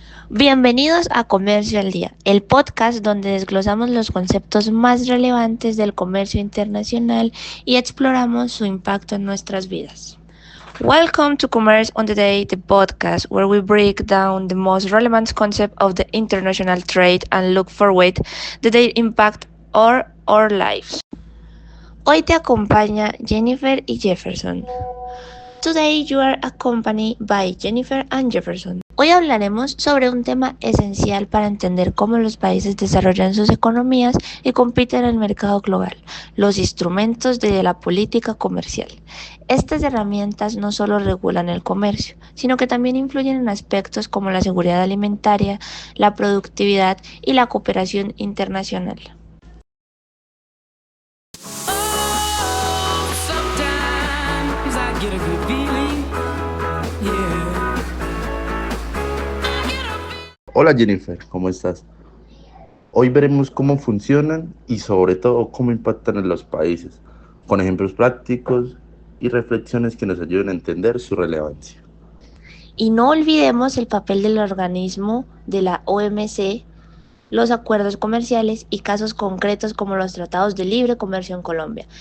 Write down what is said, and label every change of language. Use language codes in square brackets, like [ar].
[es] Bienvenidos a Comercio al Día, el podcast donde desglosamos los conceptos más relevantes del comercio internacional y exploramos su impacto en nuestras vidas. [en] Welcome to Commerce on the Day, the podcast where we break down the most relevant concept of the international trade and look for ways that they impact our lives. [es] Hoy te acompaña Jennifer y Jefferson. [en] Today you are accompanied by Jennifer and Jefferson. [es] Hoy hablaremos sobre un tema esencial para entender cómo los países desarrollan sus economías y compiten en el mercado global, los instrumentos de la política comercial. Estas herramientas no solo regulan el comercio, sino que también influyen en aspectos como la seguridad alimentaria, la productividad y la cooperación internacional. [en] Oh, sometimes I get a good feeling, yeah. [es] Hola Jennifer, ¿cómo estás? Hoy veremos cómo funcionan y sobre todo cómo impactan en los países, con ejemplos prácticos y reflexiones que nos ayuden a entender su relevancia. Y no olvidemos el papel del organismo de la OMC, los acuerdos comerciales y casos concretos como los tratados de libre comercio en Colombia.